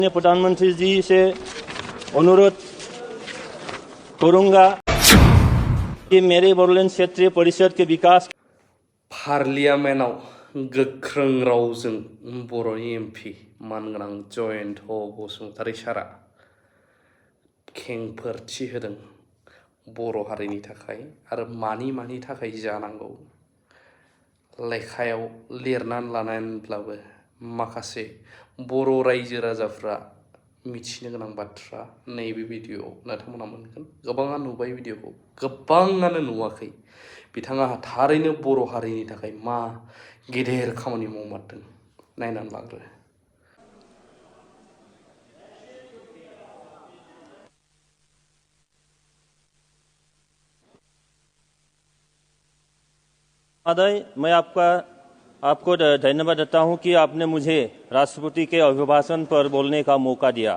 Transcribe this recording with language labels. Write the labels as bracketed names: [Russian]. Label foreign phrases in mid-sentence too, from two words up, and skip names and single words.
[Hindi] प्रधानमंत्री जी से अनुरोध करूंगा कि मेरे बोडोलैंड क्षेत्रीय परिषद के विकास [Bodo] पार्लियामेन्टआव गोख्रों रावजों बर'नि एमपि मानगोनां जयन्त बसुमतारी सारा खेंफोरथि होदों बर' हारिनि थाखाय आरो मानि थाखाय जानांगौ लेखायाव लिरनानै लानानैब्लाबो माखासे बर' रायजो राजाफ्रा मिथिनो गोनां बाथ्रा नैबे भिडिअ'आव नोंथांमोना मोनगोन। गोबाङा नुबाय भिडिअ'खौ, गोबाङानो नुवाखै। बिथाङा थारैनो बर' हारिनि थाखाय मा गेदेर खामानि मावमारदों नायनानै लाग्रो। [Hindi] मैं आपको धन्यवाद देता हूं कि आपने मुझे राष्ट्रपति के अभिभाषण पर बोलने का मौका दिया।